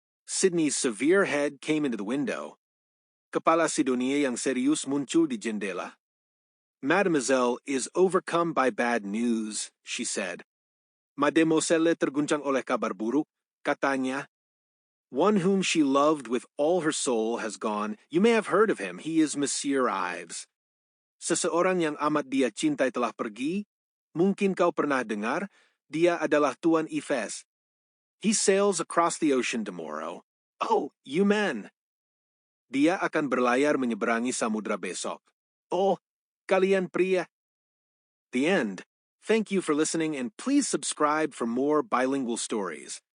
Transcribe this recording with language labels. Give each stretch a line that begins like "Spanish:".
English: Sidney's severe head came into the window.
Indonesian: Kepala Sidonie yang serius muncul di jendela.
English: Mademoiselle is overcome by bad news, she said.
Indonesian: Mademoiselle terguncang oleh kabar buruk, katanya.
English: One whom she loved with all her soul has gone. You may have heard of him. He is Monsieur Ives.
Indonesian: Seseorang yang amat dia cintai telah pergi. Mungkin kau pernah dengar. Dia adalah Tuan Ives.
English: He sails across the ocean tomorrow. Oh, you men.
Indonesian: Dia akan berlayar menyeberangi samudra besok. Oh, kalian pria.
English: The end. Thank you for listening and please subscribe for more bilingual stories.